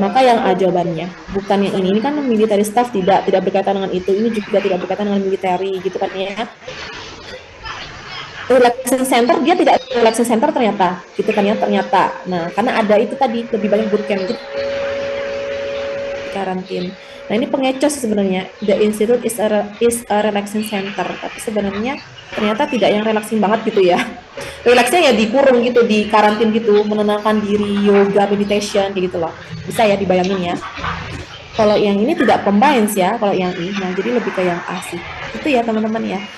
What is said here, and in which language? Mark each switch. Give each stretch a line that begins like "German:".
Indonesian: Maka yang A jawabannya. Bukan yang ini. Ini kan military staff, tidak berkaitan dengan itu. Ini juga tidak berkaitan dengan military gitu kan ya. Relaxing center, dia tidak relaxing center ternyata. Gitu kan ya, ternyata. Nah, karena ada itu tadi, lebih banyak bootcamp. Jadi karantin. Nah, ini pengecoh sebenarnya.
English: The Institute is a relaxing center.
Indonesian: Tapi sebenarnya ternyata tidak yang relaxing banget gitu ya. Relaxnya ya dikurung gitu, di karantin gitu, menenangkan diri, yoga, meditation gitu loh. Bisa ya dibayangin ya. Kalau yang ini tidak combines ya, kalau yang ini. Nah, jadi lebih ke yang A sih. Itu ya teman-teman ya.